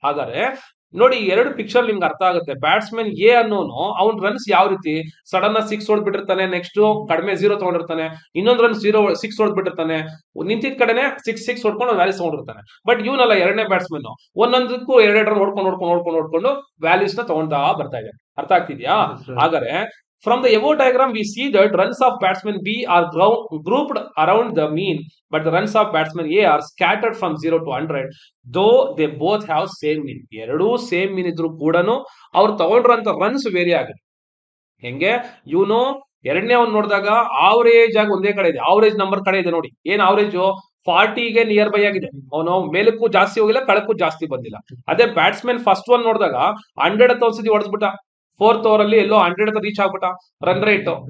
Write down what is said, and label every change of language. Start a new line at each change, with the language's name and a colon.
Kannada: ಹಾಗಾದ್ರೆ ನೋಡಿ, ಎರಡು ಪಿಕ್ಚರ್ ನಿಮ್ಗೆ ಅರ್ಥ ಆಗುತ್ತೆ. ಬ್ಯಾಟ್ಸ್ಮನ್ ಎ ಅನ್ನೋನು ಅವ್ನ್ ರನ್ಸ್ ಯಾವ ರೀತಿ ಸಡನ್ ಆಗಿ 6 ಹೊಡ್ಬಿಟ್ಟಿರ್ತಾನೆ, ನೆಕ್ಸ್ಟ್ ಕಡಿಮೆ 0 ತಗೊಂಡಿರ್ತಾನೆ, ಇನ್ನೊಂದು ರನ್ 6 ಹೊಡ್ಬಿಟ್ಟಿರ್ತಾನೆ, ನಿಂತಿದ್ ಕಡೆನೆ 6 ಹೊಡ್ಕೊಂಡು ವ್ಯಾಲ್ಯೂಸ್ ತಗೊಂಡಿರ್ತಾನೆ. ಬಟ್ ಇವನಲ್ಲ, ಎರಡನೇ ಬ್ಯಾಟ್ಸ್ಮನ್ ಒಂದೊಂದಕ್ಕೂ 2 ರನ್ ನೋಡ್ಕೊಂಡು ವ್ಯಾಲ್ಯೂಸ್ ನ ತಗೊಂತಾ ಬರ್ತಾ ಇದೆ. ಅರ್ಥ ಆಗ್ತಿದ್ಯಾ?
English: ಹಾಗಾದ್ರೆ from the above diagram we see that runs of batsman B are grouped around the mean, but the runs of batsman A are scattered from 0 to 100, though they both have same mean.
Kannada: ಎರಡೂ same ಮೀನ್ ಇದ್ರು ಕೂಡ ಅವ್ರು ತಗೊಂಡ್ರಂತ runs very ಆಗಿದೆ. ಹೆಂಗೆ, ಇವನು ಎರಡನೇ ಅವ್ನು ನೋಡಿದಾಗ ಆವರೇಜ್ ಆಗಿ ಒಂದೇ ಕಡೆ ಇದೆ, ಆವರೇಜ್ ನಂಬರ್ ಕಡೆ ಇದೆ. ನೋಡಿ, ಏನ್ ಆವರೇಜ್ 40ಗೆ ನಿಯರ್ ಬೈ ಆಗಿದೆ. ಅವನು ಮೇಲಕ್ಕೂ ಜಾಸ್ತಿ ಹೋಗಿಲ್ಲ, ಕೆಳಕ್ಕೂ ಜಾಸ್ತಿ ಬಂದಿಲ್ಲ. ಅದೇ ಬ್ಯಾಟ್ಸ್ಮನ್ ಫಸ್ಟ್ ಒನ್ ನೋಡಿದಾಗ 100 ತೋರಿಸಿದ್ವಿ, ಹೊಡೆದ್ಬಿಟ್ಟ. 4th ಓವರ್ ಅಲ್ಲಿ ಎಲ್ಲೋ 100 ರೀಚ್ ಆಗ್ಬಿಟ್ಟ ರನ್ ರೇಟ್.